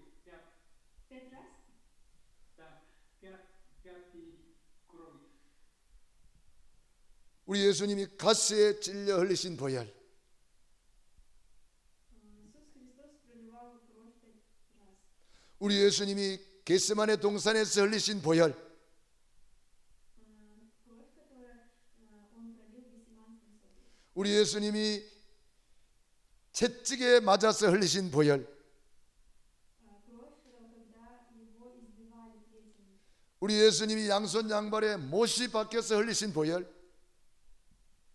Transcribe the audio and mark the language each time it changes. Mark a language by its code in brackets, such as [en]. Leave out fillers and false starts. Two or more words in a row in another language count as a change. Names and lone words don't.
[ru] 5 раз? да, пятой крови. [ko] 우리 예수님이 가스에 찔려 흘리신 보혈, [ru] Иисус Христос проливал кровь 5 раз. [ko] 우리 예수님이 겟세마네 동산에서 흘리신 보혈, [ru] Кровь, которую он пролил в Гефсиманском саду. [ko] 우리 예수님이 채찍에 맞아서 흘리신 보혈, [ru] Кровь, когда его избивали плетями. [ko] 우리 예수님이 양손 양발에 못이 박혀서 흘리신 보혈,